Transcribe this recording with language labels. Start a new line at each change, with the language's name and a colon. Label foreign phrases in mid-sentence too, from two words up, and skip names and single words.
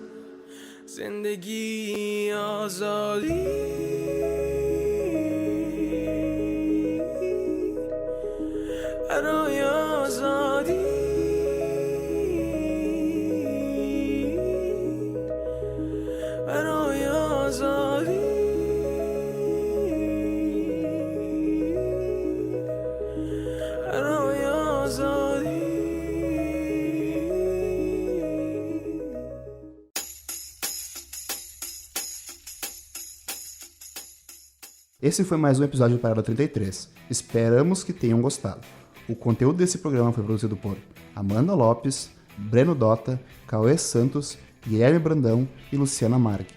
Persian: زندگی آزادی، برای آزادی، برای آزادی، برای آزادی.
Portuguese: Esse foi mais um episódio do Paralela 33. Esperamos que tenham gostado. O conteúdo desse programa foi produzido por Amanda Lopes, Breno Dota, Cauê Santos, Guilherme Brandão e Luciana Marque.